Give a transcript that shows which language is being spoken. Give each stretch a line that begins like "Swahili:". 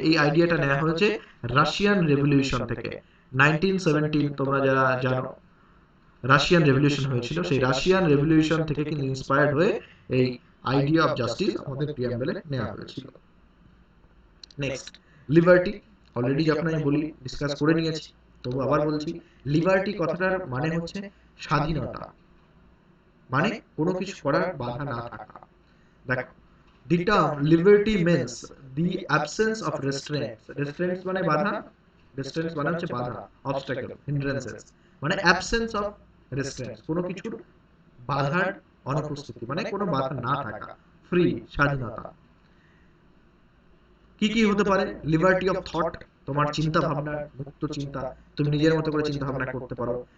Bangla: এই আইডিয়াটা নেওয়া হয়েছে রাশিয়ান রেভলিউশন থেকে। 1917 তোমরা যারা জানো রাশিয়ান রেভলিউশন হয়েছিল, সেই রাশিয়ান রেভলিউশন থেকে কিন্তু ইন্সপায়ার্ড হয়ে এই আইডিয়া অফ জাস্টিস আমাদের প্রিয়াম্বলে নেওয়া হয়েছিল। Next, liberty. অলরেডি যখন আমি বলি ডিসকাস করে নিয়েছি, তবু আবার বলছি, লিবার্টি কথাটার মানে হচ্ছে স্বাধীনতা, মানে কোনো কিছু করার বাধা না থাকা।
English: দেখো, the term liberty means the absence of restraints.
Bangla: Restraints মানে বাধা, restraints মানে হচ্ছে বাধা, obstacle, hindrances, মানে
English: absence of restraints,
Bangla: কোনো কিছুর বাধার অনুপস্থিতি, মানে কোনো বাধা না থাকা, ফ্রি, স্বাধীনতা। কি কি হতে পারে? লিবার্টি অফ থট, তোমার চিন্তা ভাবনা, মুক্ত চিন্তা, তুমি নিজের মতো করে চিন্তা ভাবনা করতে পারো।